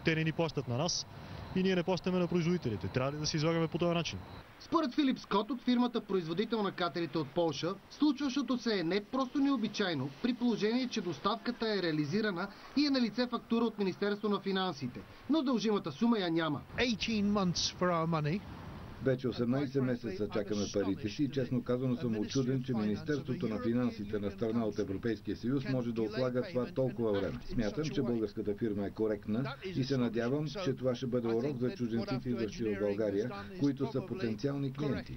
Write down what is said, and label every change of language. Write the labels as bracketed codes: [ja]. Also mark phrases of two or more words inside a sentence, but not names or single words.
[bg] Те не ни плащат на нас и ние не плащаме на производителите. Трябва ли да се излагаме по този начин? Според Филип Скот от фирмата производител на катерите от Полша, случващото се е не просто необичайно, при положение, че доставката е реализирана и е на лице фактура от Министерство на финансите, но дължимата сума я няма. [en] 18 months for our money. [bg] Вече 18 месеца чакаме парите си и честно казано съм учуден, че Министерството на финансите на страна от Европейския съюз може да отлага това толкова време. Смятам, че българската фирма е коректна и се надявам, че това ще бъде урок за чужденците, идващи в България, които са потенциални клиенти.